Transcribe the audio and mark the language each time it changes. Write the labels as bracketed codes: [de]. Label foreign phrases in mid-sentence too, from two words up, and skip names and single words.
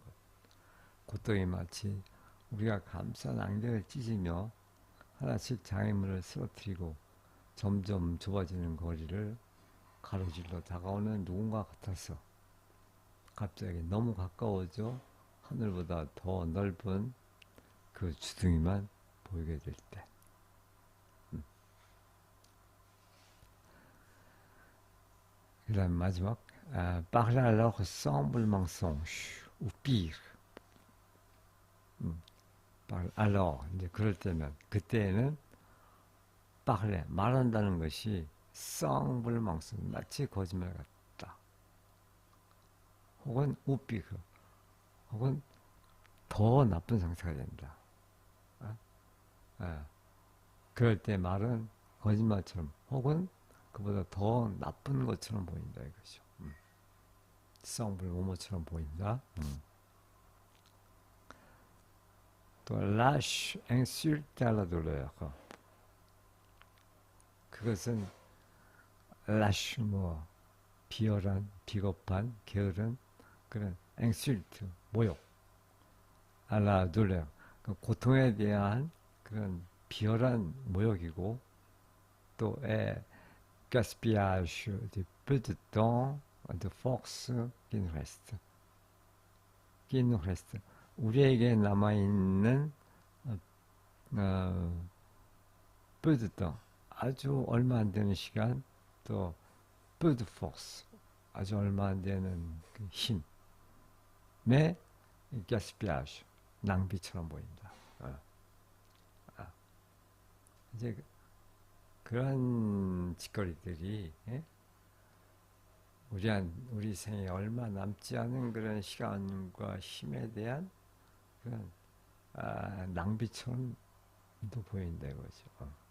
[ko] 고통이 마치 우리가 감싼 안개를 찢으며 하나씩 장애물을 쓰러뜨리고 점점 좁아지는 거리를 가로질러 다가오는 누군가 같아서 갑자기 너무 가까워져 하늘보다 더 넓은 그 주둥이만 보이게 될 때. 그 다음 마지막 [fr] parler alors semble mensonge ou pire. [ko] alors 이제 그럴 때면 그때는 parler 말한다는 것이 [fr] semble mensonge [ko] 마치 거짓말 같다. 혹은 [fr] ou pire [ko] 혹은 더 나쁜 상태가 된다. 그럴 때 말은 거짓말처럼 혹은 그보다 더 나쁜 것처럼 보인다 이거죠. semble 뭐뭐처럼 보인다. [fr] 또 lâche insulte à la douleur. [ko] 그것은 lâche 뭐 비열한, 비겁한, 게으른 그런 insulte 모욕, [fr] à la douleur [ko] 그 고통에 대한 그런 비열한 모욕이고 또 [fr] gaspillage de peu de temps, de force qui nous reste. qui nous reste. [ko] 우리에게 남아있는 [fr] peu de temps, [ko] 아주 얼마 안 되는 시간, 또 [fr] peu de force, [ko] 아주 얼마 안 되는 그 힘의 gaspillage, 낭비처럼 보인다. 이제 그런 짓거리들이 우리 생에 얼마 남지 않은 그런 시간과 힘에 대한 그런 낭비처럼도 보인다 이거죠.